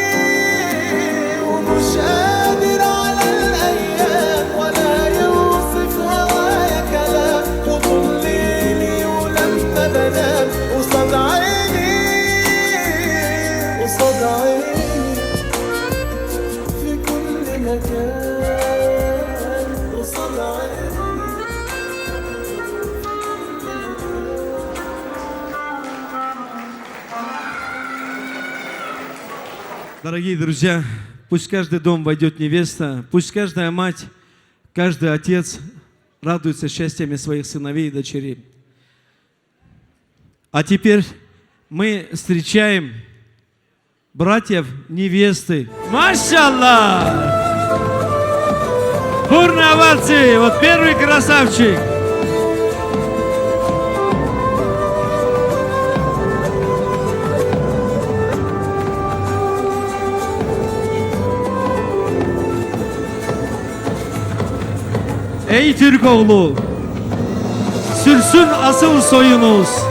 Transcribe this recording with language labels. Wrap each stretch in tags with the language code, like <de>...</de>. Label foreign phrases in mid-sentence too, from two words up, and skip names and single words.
<ar>ومش قادر على الأيام ولا يوصف هوايا كلام وطول ليلي ولما بنام قصاد عيني قصاد عيني في كل مكان قصاد عيني</ar> <ru>Дорогие друзья, пусть в каждый дом войдет невеста, пусть каждая мать, каждый отец радуется счастьями своих сыновей и дочерей. А теперь мы встречаем братьев невесты. Машаллах! Бурные овации! Вот первый красавчик!</ru> <tr>Ey Türk oğlu, sürsün asıl soyunuz.</tr>